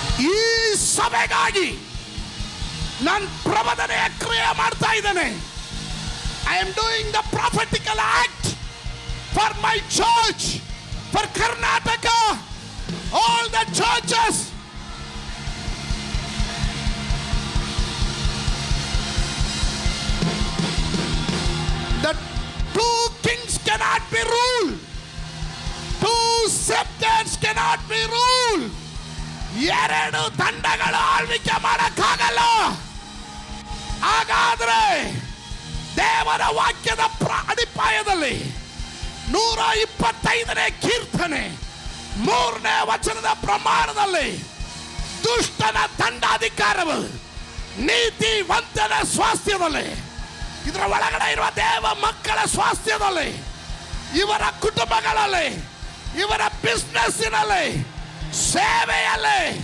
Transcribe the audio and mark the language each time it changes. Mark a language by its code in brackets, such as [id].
[kn] ಈ ಸಭೆಗಾಗಿ ನಾನು ಪ್ರಬೋಧನೆಯ ಕ್ರಿಯೆ ಮಾಡ್ತಾ ಇದ್ದೇನೆ. [en] I am doing the prophetical act for my church, for Karnataka, all the churches. The 2 kings cannot be ruled. 2 scepters cannot be ruled. [kn] 2 ದಂಡಗಳು ಆಳ್ವಿಕೆ ಮಾಡಕ್ಕಾಗಲ್ಲ. ಹಾಗಾದ್ರೆ ದೇವರ ವಾಕ್ಯದ ಅಡಿಪಾಯದಲ್ಲಿ 125ನೇ ಕೀರ್ತನೆ 3ನೇ ವಚನದ ಪ್ರಮಾಣದಲ್ಲಿ ದುಷ್ಟನ ದಂಡಾಧಿಕಾರವು ನೀತಿವಂತನ ಸ್ವಾಸ್ಥ್ಯದಲ್ಲಿ, ಇದರ ಒಳಗಡೆ ಇರುವ ದೇವ ಮಕ್ಕಳ ಸ್ವಾಸ್ಥ್ಯದಲ್ಲಿ, ಇವರ ಕುಟುಂಬಗಳಲ್ಲಿ, ಇವರ ಬಿಸ್ನೆಸ್ಸಿನಲ್ಲಿ, ಸೇವೆಯಲ್ಲಿ